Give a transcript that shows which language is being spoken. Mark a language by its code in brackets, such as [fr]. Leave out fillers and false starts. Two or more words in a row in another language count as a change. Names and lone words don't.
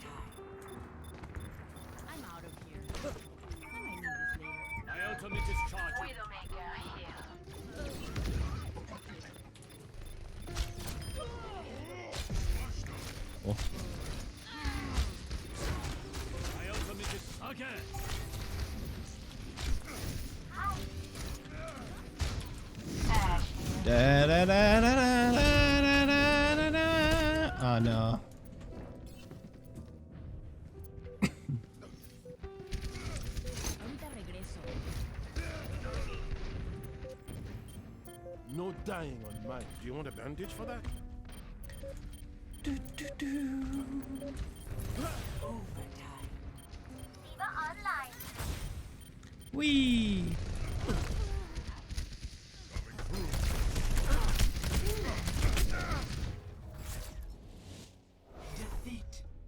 [en] I'm out of here. I might need this later. My ultimate is charging. Widowmaker here. Oh. My ultimate is Sake! Da, da, da, da, da, da, da, da, da. Oh no. [es] Ahorita regreso. [en] No dying on mine. Do you want a bandage for that? Viva online! Whee! Defeat.